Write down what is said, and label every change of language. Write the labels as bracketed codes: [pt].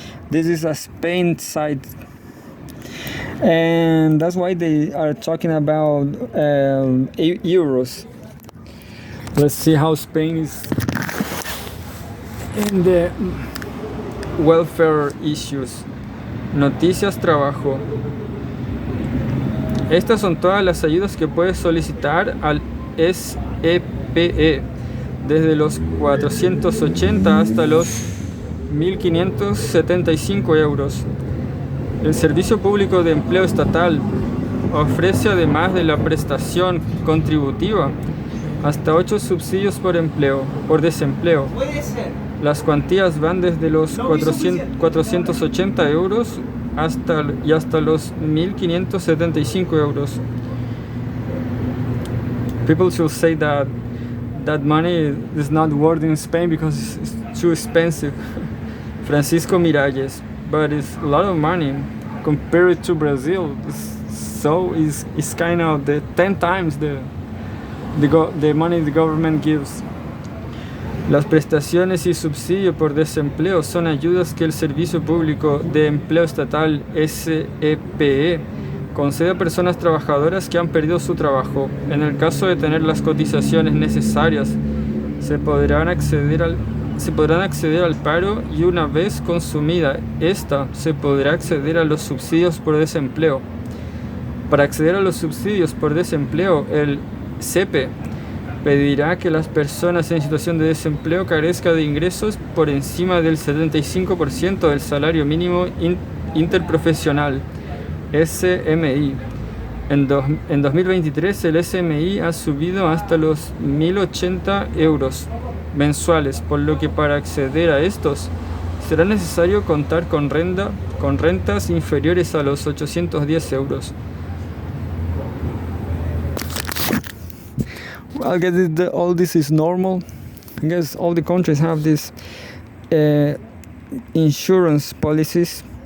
[en] This is a Spain site, and that's why they are talking about euros. Let's see how Spain is in the welfare issues. [es] Noticias Trabajo. Estas son todas las ayudas que puedes solicitar al SEPE, desde los 480 hasta los 1.575 euros. El Servicio Público de Empleo Estatal ofrece, además de la prestación contributiva, hasta 8 subsidios por desempleo. Las cuantías van desde los 480 euros hasta los 1.575 euros. [en] People should say that money is not worth in Spain because it's too expensive. Francisco Miralles, but it's a lot of money compared to Brazil. It's kind of the 10 times the money the government gives. [es] Las prestaciones y subsidio por desempleo son ayudas que el Servicio Público de Empleo Estatal SEPE concede a personas trabajadoras que han perdido su trabajo. En el caso de tener las cotizaciones necesarias, se podrán acceder al paro, y una vez consumida esta, se podrá acceder a los subsidios por desempleo. Para acceder a los subsidios por desempleo, el SEPE pedirá que las personas en situación de desempleo carezcan de ingresos por encima del 75% del salario mínimo interprofesional, SMI. En 2023 el SMI ha subido hasta los 1.080 euros mensuales, por lo que para acceder a estos será necesario contar con rentas inferiores a los 810 euros. [en] I guess all this is normal. I guess all the countries have these insurance policies.